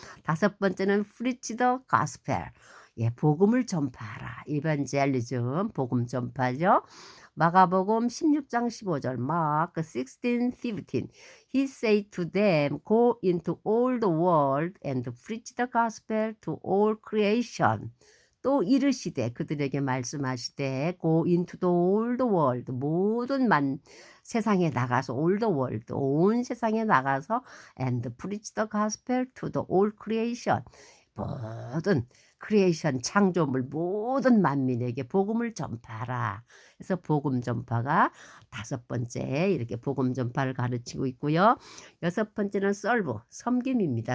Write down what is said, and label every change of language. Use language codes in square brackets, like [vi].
[ko] 5번째는 [en] preach the gospel. [ko] 복음을 전파하라. 이반젤리즘, 복음 전파죠. 마가복음 16장 15절, Mark 16:15. [en] He said to them, Go into all the world and preach the gospel to all creation. [ko] 또 이르시되 그들에게 말씀하시되 [en] Go into the all the world [ko] 모든 세상에 나가서 [en] all the world [ko] 온 세상에 나가서 [en] and preach the gospel to the all creation [ko] 모든 크리에이션 창조물 모든 만민에게 복음을 전파하라. 그래서 복음 전파가 5번째 이렇게 복음 전파를 가르치고 있고요. 6번째는 serve 섬김입니다.